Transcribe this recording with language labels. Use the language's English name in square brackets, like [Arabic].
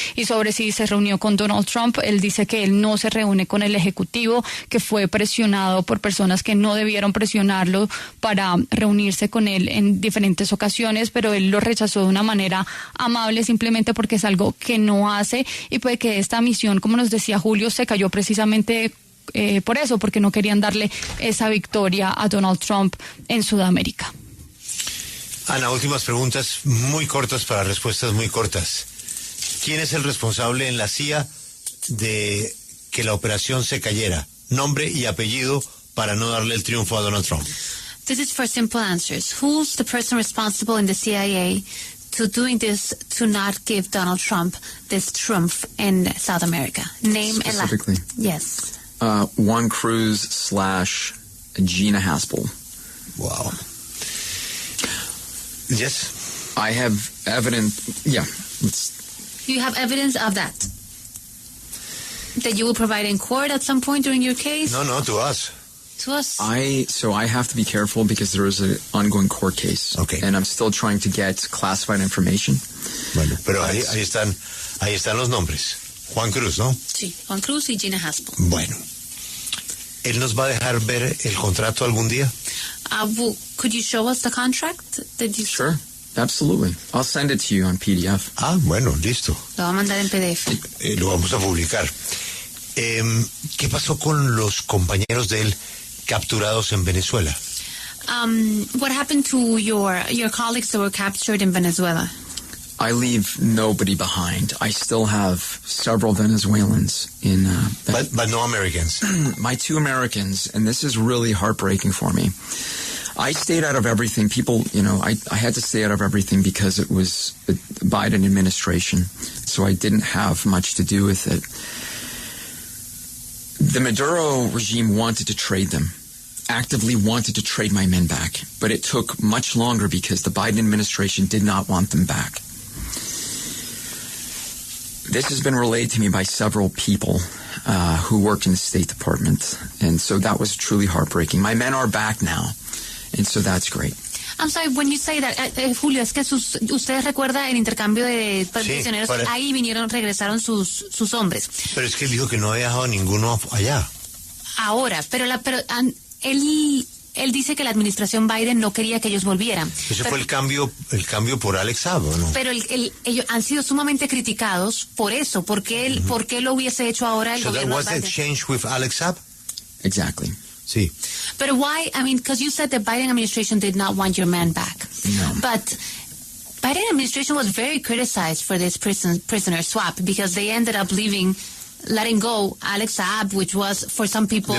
[Spanish] Y sobre si se reunió con Donald Trump, él dice que él no se reúne con el Ejecutivo, que fue presionado por personas que no debieron presionarlo para reunirse con él en diferentes ocasiones, pero él lo rechazó de una manera amable, simplemente porque es algo que no hace, y puede que esta misión, como nos decía Julio, se cayó precisamente por eso, porque no querían darle esa victoria a Donald Trump en Sudamérica. Ana, últimas preguntas muy cortas para respuestas muy cortas. ¿Quién es el responsable en la CIA de que la operación se cayera? Nombre y apellido para no darle el triunfo a Donald Trump. [English] This is for simple answers. Who's the person responsible in the CIA to doing this to not give Donald Trump this triumph in South America? Name specifically. And yes. Juan Cruz / Gina Haspel. Wow. Yes. I have evidence. Yeah. You have evidence of that? That you will provide in court at some point during your case? No, to us. To us? So I have to be careful because there is an ongoing court case. Okay. And I'm still trying to get classified information. [Spanish] Bueno, pero ahí están los nombres. Juan Cruz, ¿no? Sí, Juan Cruz y Gina Haspel. Bueno. ¿Él nos va a dejar ver el contrato algún día? [English] Could you show us the contract? Sure. Absolutely. I'll send it to you on PDF. [Spanish] Ah, bueno, listo. Lo va a mandar en PDF. Lo vamos a publicar. ¿Qué pasó con los compañeros de él capturados en Venezuela? [English] What happened to your colleagues that were captured in Venezuela? I leave nobody behind. I still have several Venezuelans in... But no Americans. My 2 Americans, and this is really heartbreaking for me. I stayed out of everything. People, I had to stay out of everything because it was the Biden administration. So I didn't have much to do with it. The Maduro regime wanted to trade them, actively wanted to trade my men back. But it took much longer because the Biden administration did not want them back. This has been relayed to me by several people who work in the State Department. And so that was truly heartbreaking. My men are back now. And so that's great. I'm sorry, when you say that, [Spanish] Julio, es que ustedes recuerdan el intercambio de prisioneros, sí, ahí regresaron sus hombres. Pero es que él dijo que no había dejado ninguno allá. Ahora, pero él dice que la administración Biden no quería que ellos volvieran. Ese fue el cambio por Alex Saab, ¿no? Pero ellos han sido sumamente criticados por eso, porque ¿por qué lo hubiese hecho ahora el gobierno [English] Biden? So that was the change with Alex Saab? Exactly. [Spanish] Sí. [English] But why? I mean, because you said the Biden administration did not want your man back. No. But Biden administration was very criticized for this prisoner swap because they ended up letting go Alex Saab, which was for some people